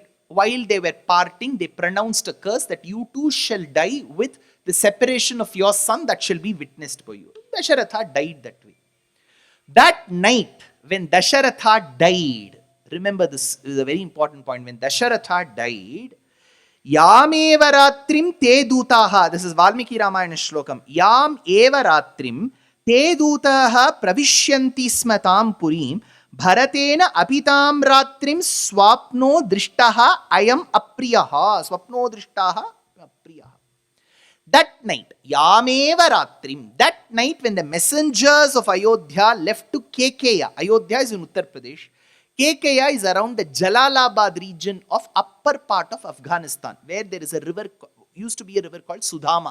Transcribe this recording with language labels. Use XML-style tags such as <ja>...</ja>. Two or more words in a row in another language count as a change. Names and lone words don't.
<en>While they were parting, they pronounced a curse that you too shall die with the separation of your son that shall be witnessed by you. Dasharatha died that way. That night, when Dasharatha died, remember this is a very important point. When Dasharatha died,</en> <sa>यम् एव रात्रिं ते दूताः.</sa> <en>This is Valmiki Ramayana shlokam.</en> <sa>यम् एव रात्रिं ते दूताः प्रविश्यन्ति स्मताम् पुरीम् भरतेन अपिताम् रात्रिं स्वप्नो दृष्टः अयम् अप्रियः. स्वप्नो दृष्टः अप्रियः.</sa> <en>That night,</en> <sa>यमेव रात्रिं,</sa> <en>that night when the messengers of Ayodhya left to Kekeya, Ayodhya is in Uttar Pradesh, Kekeya is around the Jalalabad region of upper part of Afghanistan, where there is a river, used to be a river called Sudama.</en>